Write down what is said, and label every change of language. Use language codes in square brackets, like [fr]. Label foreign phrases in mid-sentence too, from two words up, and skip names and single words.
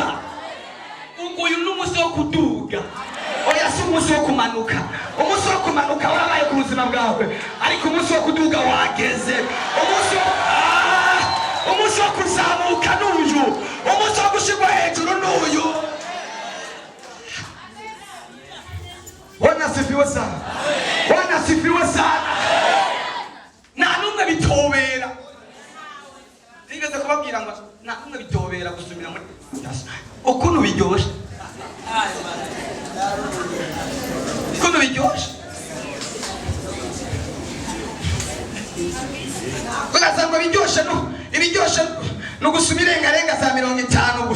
[rw] Uyu ni umunsi wo kuduga, oya si umunsi wo kumanuka. Umunsi wo kumanuka warabaye ku buzima bwawe, ariko umunsi wo kuduga wageze. Umunsi wo kuzamuka n'uyu, umunsi wo gushyirwa hejuru n'uyu. [sw] Bwana asifiwe sana, Bwana asifiwe sana. [rw] Nta n'umwe bitobera. Nigeze kubabwira ngo nta n'umwe bitobera gusumira muri ukuntu biryoshe. Ukuntu biryoshe. Kugasanga biryoshe ibiryoshe no gusuma irengarenga za 50 gusa.